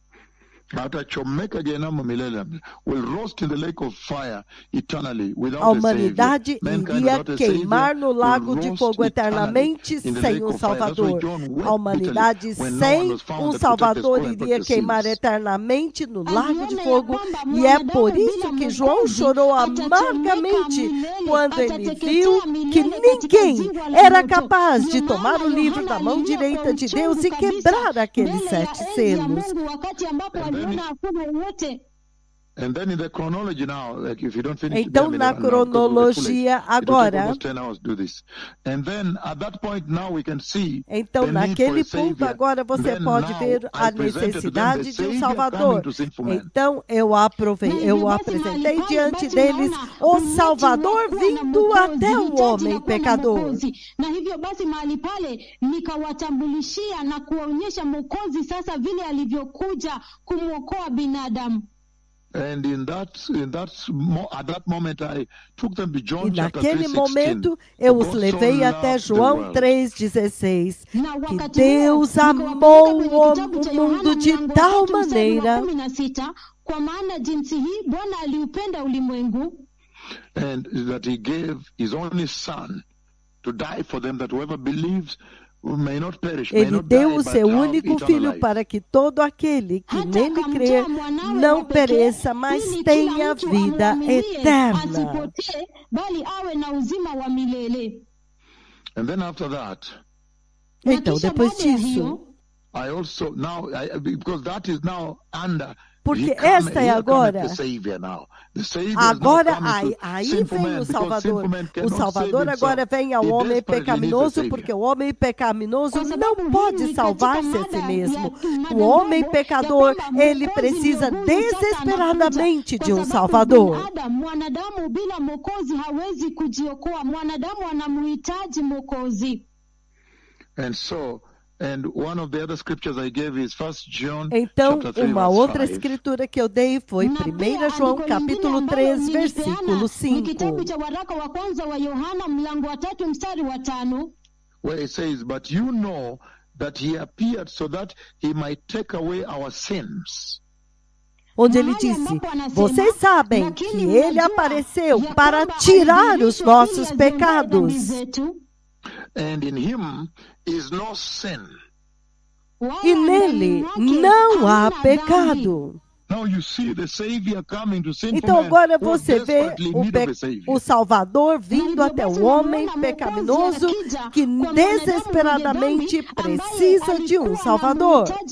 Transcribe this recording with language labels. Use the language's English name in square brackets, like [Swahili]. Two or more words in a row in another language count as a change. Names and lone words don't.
[Swahili] Atachomeka jehanamu milele, [English] will roast in the lake of fire eternally [Portuguese] A [English] without a savior. [Portuguese] humanidade [English] Mankind [Portuguese] iria [English] without a [Portuguese] queimar [English] savior [Portuguese] no [English] will [Portuguese] lago de [English] roast [Portuguese] fogo [English] eternally [Portuguese] eternamente [English] in the [Portuguese] sem [English] lake [Portuguese] um [English] of fire. That's why [Portuguese] Salvador. [English] John [Portuguese] A [English] wept [Portuguese] humanidade [English] bitterly when no one [Portuguese] sem [English] was found [Portuguese] um [English] that could take the [Portuguese] Salvador [English] scroll and [Portuguese] iria [English] break the [Portuguese] queimar [English] seals. [Portuguese] eternamente no lago de [Swahili] Aliona ya [Portuguese] fogo, [Swahili] kwamba [Portuguese] e é por [Swahili] mwanadamu [Portuguese] isso [Swahili] bila [Portuguese] que João [Swahili] Mwokozi [Portuguese] chorou [Swahili] atachomeka [Portuguese] amargamente [Swahili] milele, [Portuguese] quando ele [Swahili] atateketea [Portuguese] viu que [Swahili] milele katika [Portuguese] ninguém [Swahili] ziwa la [Portuguese] era [Swahili] moto. [Portuguese] capaz [Swahili] Ndio [Portuguese] de tomar [Swahili] maana [Portuguese] o livro [Swahili] Yohana [Portuguese] da mão [Swahili] alilia [Portuguese] direita [Swahili] kwa [Portuguese] de Deus [Swahili] uchungu [Portuguese] e quebrar [Swahili] kabisa [Portuguese] aqueles [Swahili] mbele ya [Portuguese] 7 [Swahili] enzi ya [Portuguese] selos. [Swahili] Mungu, wakati ambapo [English] And then [Swahili] aliona hakuna wote. [English] And then in the chronology now, like if you don't finish [Portuguese] Então, [English] them in [Portuguese] na [English] a run now, because we'll get too late. [Portuguese] cronologia [English] It will take [Portuguese] agora, [English] almost 10 hours to do this. And then at that point now we can see [Portuguese] então [English] the need for [Portuguese] naquele [English] a [Portuguese] ponto [English] savior. [Portuguese] agora você [English] Then [Portuguese] pode [English] now [Portuguese] ver [English] I [Portuguese] a [English] presented to them the [Portuguese] necessidade de um [English] savior [Portuguese] Salvador. [English] coming to sinful man. [Portuguese] Então eu [Swahili] Na hivyo basi [Portuguese] apresentei [Swahili] mahali pale [Portuguese] diante [Swahili] basi [Portuguese] deles [Swahili] unaona [Portuguese] o [Swahili] umati [Portuguese] Salvador [Swahili] wa kuwa na [Portuguese] vindo [Swahili] Mwokozi, [Portuguese] até o [Swahili] hitaji la [Portuguese] homem [Swahili] kuwa na [Portuguese] pecador. [Swahili] Mwokozi. Na hivyo basi mahali pale nikawatambulishia na kuwaonyesha Mwokozi sasa vile alivyokuja kumwokoa binadamu. [English] And at that moment I took them to [Portuguese] E [English] John chapter [Portuguese] naquele [English] 3:16. [Portuguese] momento eu os [English] God so [Portuguese] levei até [English] loved the [Portuguese] João [English] world. [Portuguese] 3,16, [Swahili] Na [Portuguese] que [Swahili] wakati [Portuguese] Deus [Swahili] huo [Portuguese] amou [Swahili] nikawapeleka kwenye kitabu cha [Portuguese] o mundo [Swahili] Yohana [Portuguese] de [Swahili] mlango [Portuguese] tal [Swahili] 3 mstari wa [Portuguese] maneira [Swahili] 16, kwa maana jinsi hii Bwana aliupenda ulimwengu [English] And that he gave his only son to die for them, that whoever believes may not perish, may [Portuguese] Ele [English] not [Portuguese] deu [English] die, [Portuguese] o [English] but [Portuguese] seu [English] have [Portuguese] único [English] eternal [Portuguese] filho [English] life. [Portuguese] para que todo aquele que [Swahili] hata [Portuguese] nele [Swahili] akamtoa [Portuguese] crer [Swahili] mwanawe [Portuguese] não [Swahili] wa pekee, [Portuguese] pereça, mas [Swahili] ili [Portuguese] tenha [Swahili] kila mtu [Portuguese] vida [Swahili] amwaminie [Portuguese] eterna. [Swahili] asipotee bali awe na uzima wa milele. [English] And then after that, [Swahili] Na [Portuguese] Então, [Swahili] kisha [Portuguese] depois [Swahili] baada ya [Portuguese] disso, [Swahili] hiyo, [English] I also now, because that is now under [Portuguese] Porque esta é agora. Agora, aí vem o Salvador. O Salvador agora vem ao homem pecaminoso, porque o homem pecaminoso não pode salvar-se a si mesmo. O homem pecador, ele precisa desesperadamente de um Salvador. [Swahili] Mwanadamu bila Mwokozi hawezi kujiokoa. Mwanadamu anamhitaji Mwokozi. [Portuguese] Então, uma outra escritura que eu dei foi 1 João capítulo 3, versículo 5. [Swahili] Kitabu cha waraka wa kwanza wa Yohana mlango wa 3 mstari wa 5. [English] Where it says, "But you know that he appeared so that he might take away our sins." [Portuguese] Onde ele disse, vocês sabem que ele apareceu para tirar os nossos pecados. [English] And in him is no sin. [Portuguese] E nele não há pecado. Então agora você vê o Salvador vindo até o homem pecaminoso que desesperadamente precisa de um Salvador.